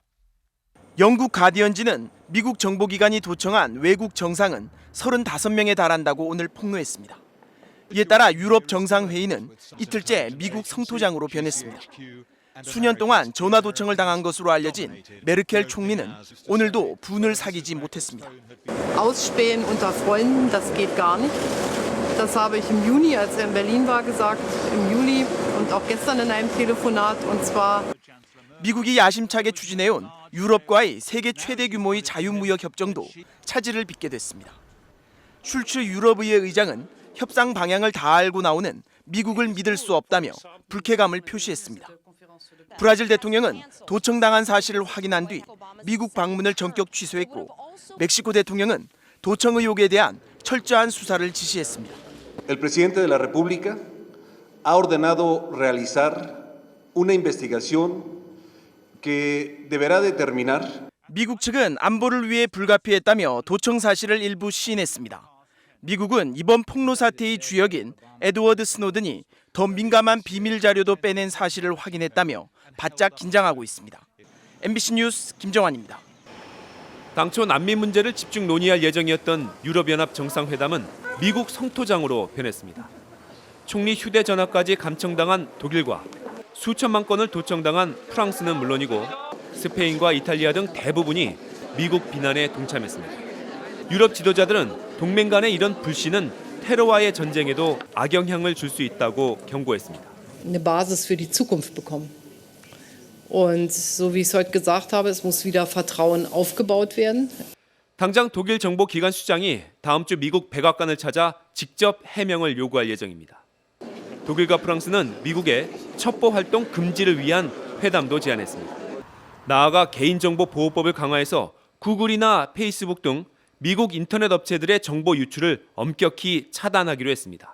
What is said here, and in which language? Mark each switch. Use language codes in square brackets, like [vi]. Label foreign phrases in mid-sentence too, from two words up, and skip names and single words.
[ko] 영국 가디언지는 미국 정보기관이 도청한 외국 정상은 35명에 달한다고 오늘 폭로했습니다. 이에 따라 유럽 정상회의는 이틀째 미국 성토장으로 변했습니다. 수년 동안 전화 도청을 당한 것으로 알려진 메르켈 총리는 오늘도 분을 사귀지 못했습니다. [de] Ausspähen unter Freunden, das geht gar nicht. Das habe ich im Juni, als in Berlin war, gesagt, im Juli und auch gestern in einem Telefonat, und zwar [ko] 미국이 야심차게 추진해온 유럽과의 세계 최대 규모의 자유무역 협정도 차질을 빚게 됐습니다. 슐츠 유럽의회 의장은 협상 방향을 다 알고 나오는 미국을 믿을 수 없다며 불쾌감을 표시했습니다. 브라질 대통령은 도청당한 사실을 확인한 뒤 미국 방문을 전격 취소했고 멕시코 대통령은 도청 의혹에 대한 철저한 수사를 지시했습니다. [es] El presidente de la República ha ordenado realizar una investigación que deberá determinar. [ko] 미국 측은 안보를 위해 불가피했다며 도청 사실을 일부 시인했습니다. 미국은 이번 폭로 사태의 주역인 에드워드 스노든이 더 민감한 비밀 자료도 빼낸 사실을 확인했다며 바짝 긴장하고 있습니다. MBC 뉴스 김정환입니다. 당초 난민 문제를 집중 논의할 예정이었던 유럽연합 정상회담은 미국 성토장으로 변했습니다. 총리 휴대전화까지 감청당한 독일과 수천만 건을 도청당한 프랑스는 물론이고 스페인과 이탈리아 등 대부분이 미국 비난에 동참했습니다. 유럽 지도자들은 동맹 간의 이런 불신은 테러와의 전쟁에도 악영향을 줄 수 있다고 경고했습니다. [de] eine Basis für die Zukunft bekommen. Und so wie ich es heute gesagt habe, es muss wieder Vertrauen aufgebaut werden. [ko] 당장 독일 정보기관 수장이 다음 주 미국 백악관을 찾아 직접 해명을 요구할 예정입니다. 독일과 프랑스는 미국의 첩보 활동 금지를 위한 회담도 제안했습니다. 나아가 개인정보보호법을 강화해서 구글이나 페이스북 등 미국 인터넷 업체들의 정보 유출을 엄격히 차단하기로 했습니다.